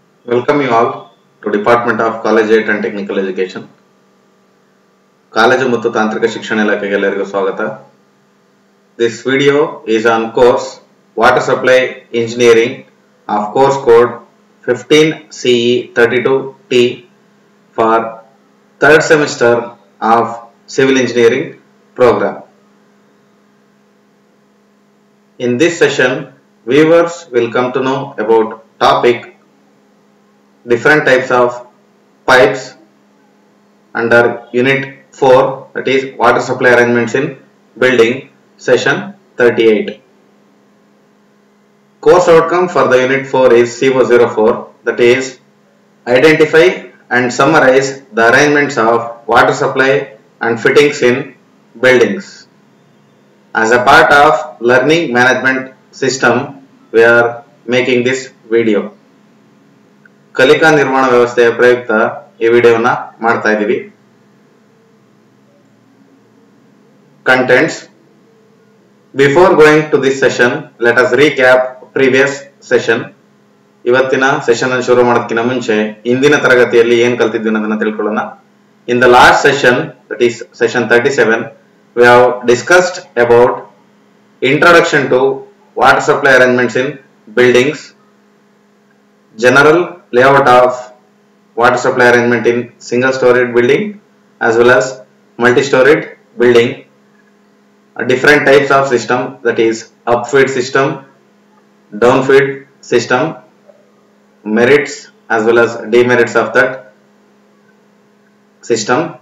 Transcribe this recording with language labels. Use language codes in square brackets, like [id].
[en] Welcome you all to Department of Collegiate and Technical Education. [kn] College ಮತ್ತು ತಾಂತ್ರಿಕ ಶಿಕ್ಷಣ ಇಲಾಖೆಗೆ ಎಲ್ಲರಿಗೂ ಸ್ವಾಗತ. [en] This video is on course Water Supply Engineering of course code 15 CE 32T for third semester of Civil Engineering program. In this session, viewers will come to know about topic different types of pipes under unit 4, that is water supply arrangements in building, session 38. Course outcome for the unit 4 is CO04, that is identify and summarize the arrangements of water supply and fittings in buildings. As a part of learning management system, we are making this video. [kn] ಕಲಿಕಾ ನಿರ್ಮಾಣ ವ್ಯವಸ್ಥೆಯ ಪ್ರಯುಕ್ತ ಈ ವಿಡಿಯೋನ ಮಾಡ್ತಾ ಇದ್ದೀವಿ. [en] Contents. Before going to this session, let us recap previous session. [kn] ಇವತ್ತಿನ session ಅನ್ನು ಶುರು ಮಾಡೋದಕ್ಕಿಂತ ಮುಂಚೆ ಇಂದಿನ ತರಗತಿಯಲ್ಲಿ ಏನು ಕಲಿತಿದ್ವಿ ಅನ್ನೋದನ್ನ ತಿಳ್ಕೊಳ್ಳೋಣ. [en] In the last session, that is session 37, we have discussed about introduction to water supply arrangements in buildings, general layout of water supply arrangement in single storied building as well as multi-storied building, different types of system, that is upfeed system, downfeed system, merits as well as demerits of that system.